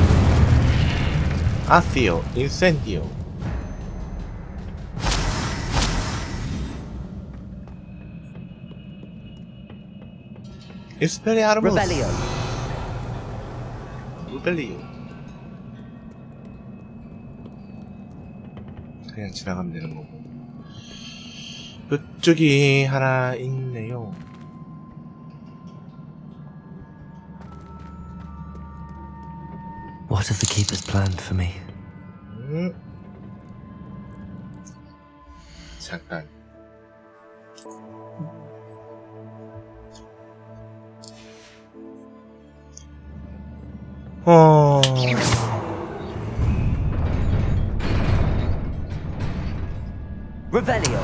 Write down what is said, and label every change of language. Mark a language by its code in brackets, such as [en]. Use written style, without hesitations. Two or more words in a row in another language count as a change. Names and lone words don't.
[la] Accio. Incendio. Expelliarmus. Revelio. Revelio. [ko] 그냥 지나가면 되는 거고. 이쪽이 하나 있네요. [en] What have the keepers planned for me? [ko] 잠깐. [la] Revelio.